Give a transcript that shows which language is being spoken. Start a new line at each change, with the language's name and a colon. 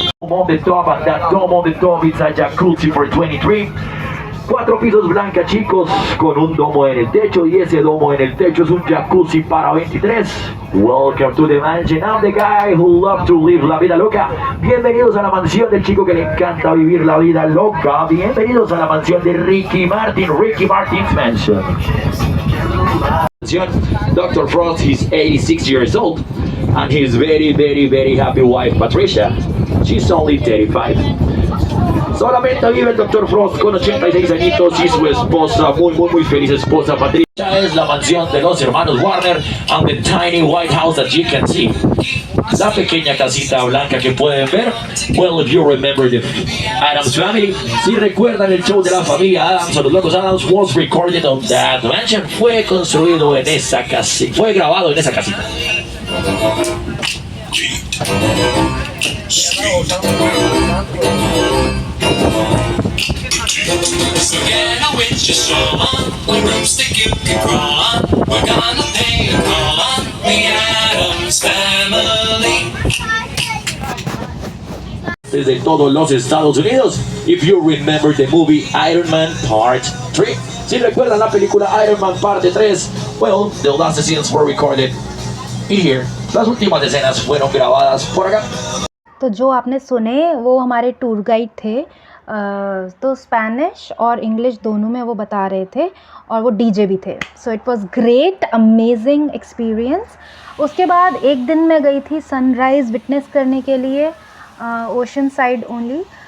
English: On the top, and that dome on the top is a jacuzzi for 23.
Spanish: 4 pisos blanca, chicos, con un domo en el techo, y ese domo en el techo es un jacuzzi para 23.
English: Welcome to the mansion. I'm the guy who loves to live
Spanish: la vida loca. Bienvenidos a la mansión del chico que le encanta vivir la vida loca. Bienvenidos a la mansión de Ricky Martin, Ricky Martin's Mansion.
English: Dr. Frost, he's 86 years old, and his very happy wife Patricia, she's only 35.
Spanish: Solamente vive el Dr. Frost con 86 añitos y su esposa, muy feliz esposa Patricia. Es la mansión de los hermanos Warner
English: and the tiny white house that you can see.
Spanish: La pequeña casita blanca que pueden ver.
English: Well, if you remember the Addams Family,
Spanish: si recuerdan el show de la familia Addams o los locos Addams,
English: was recorded on that mansion.
Spanish: Fue construido en esa casita, fue grabado en esa casita.
English: So get a winch to stroll on, one broomstick you can crawl on. We're gonna pay a call on the Addams Family.
Spanish: Desde todos los Estados Unidos.
English: If you remember the movie Iron Man Part 3.
Spanish: Si recuerdan la película Iron Man Parte 3,
English: well, the last scenes were recorded in here.
Spanish: Las últimas escenas fueron grabadas por acá.
Hindi: तो जो आपने सुने वो हमारे tour guide थे, तो Spanish और English दोनों में वो बता रहे थे, और वो डीजे भी थे.
English: So it was great, amazing experience.
Hindi: उसके बाद एक दिन मैं गई थी सनराइज़ विटनेस करने के लिए,
English: Ocean side only.